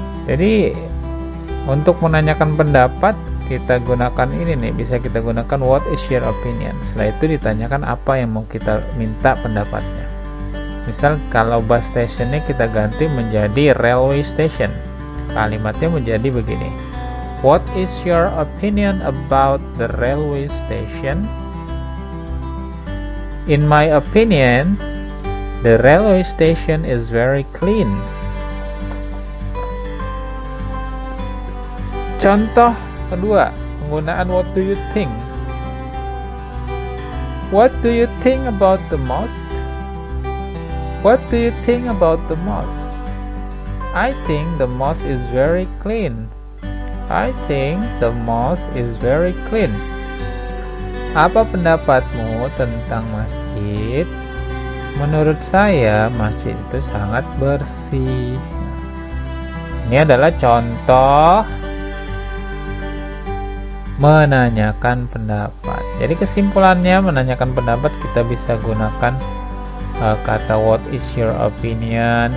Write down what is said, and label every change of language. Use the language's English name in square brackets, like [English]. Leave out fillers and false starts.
[Indonesian] Jadi, untuk menanyakan pendapat, kita gunakan ini nih, bisa kita gunakan [English] what is your opinion. [Indonesian] Setelah itu ditanyakan apa yang mau kita minta pendapatnya. Misal kalau bus stationnya kita ganti menjadi [English] railway station. [Indonesian] Kalimatnya menjadi begini. [English] What is your opinion about the railway station? In my opinion, the railway station is very clean. [Indonesian] Contoh kedua, penggunaan [English] what do you think? What do you think about the mosque? What do you think about the mosque? I think the mosque is very clean. I think the mosque is very clean. [Indonesian] Apa pendapatmu tentang masjid? Menurut saya, masjid itu sangat bersih. Ini adalah contoh menanyakan pendapat. Jadi kesimpulannya, menanyakan pendapat kita bisa gunakan kata [English] what is your opinion.